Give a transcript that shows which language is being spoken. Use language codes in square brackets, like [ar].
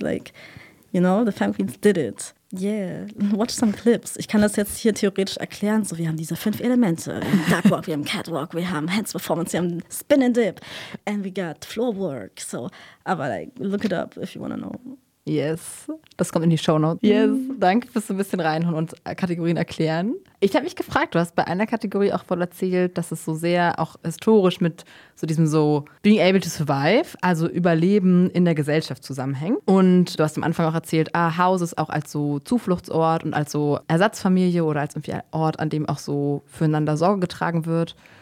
[en] Like, you know, the Femme Queens did it. Yeah, watch some clips. [de] Ich kann das jetzt hier theoretisch erklären. So, wir haben diese fünf Elemente. Wir haben Duckwalk, wir haben Catwalk, wir haben Hands Performance, wir haben Spin and Dip. [en] And we got Floorwork. So, [de] aber [en] like, look it up if you want to know. [de] Yes, das kommt in die Shownotes. [en] Yes, [de] danke fürs so ein bisschen reinhauen und Kategorien erklären. Ich habe mich gefragt, du hast bei einer Kategorie auch voll erzählt, dass es so sehr auch historisch mit so diesem [en] so being able to survive, [de] also Überleben in der Gesellschaft zusammenhängt. Und du hast am Anfang auch erzählt, ah, Houses auch als so Zufluchtsort und als so Ersatzfamilie oder als irgendwie Ort, an dem auch so füreinander Sorge getragen wird.